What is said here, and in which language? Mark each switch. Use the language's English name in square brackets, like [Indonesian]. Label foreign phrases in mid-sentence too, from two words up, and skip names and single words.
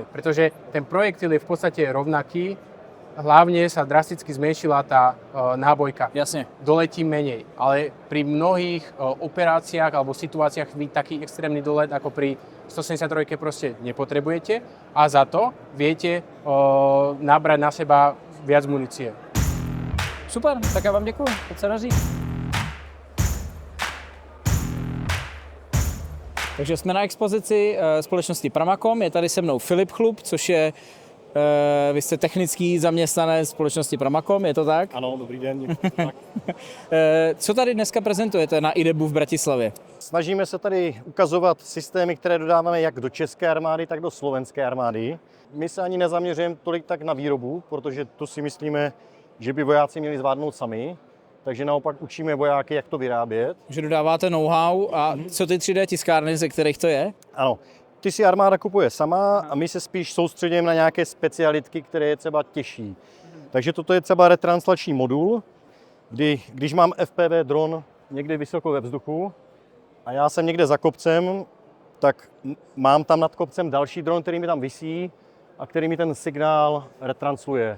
[Slovak] Pretože ten projektil je v podstate rovnaký, hlavne sa drasticky zmenšila tá nábojka. Jasne. Doletí menej, ale pri mnohých operáciách alebo situáciách vy taký extrémny dolet ako pri 173 proste nepotrebujete a za to viete nabrať na seba viac munície. [Czech] Super, tak já vám děkuji. Teď se daří. Takže jsme na expozici společnosti Pramacom. Je tady se mnou Filip Chlup, což je, vy jste technický zaměstnanec společnosti Pramacom, je to tak? Ano, dobrý den. Co tady dneska prezentujete na IDEBu v Bratislavě? Snažíme se tady ukazovat systémy, které dodáváme jak do české armády, tak do slovenské armády. My se ani nezaměřujeme tolik tak na výrobu, protože to si myslíme, že by vojáci měli zvládnout sami. Takže naopak učíme vojáky, jak to vyrábět. Že dodáváte know-how a co ty 3D tiskárny, ze kterých to je? Ano, ty si armáda kupuje sama a my se spíš soustředíme na nějaké specialitky, které je třeba těžší. Takže toto je třeba retranslační modul, kdy když mám FPV dron někde vysoko ve vzduchu a já jsem někde za kopcem, tak mám tam nad kopcem další dron, který mi tam visí a který mi ten signál retransluje.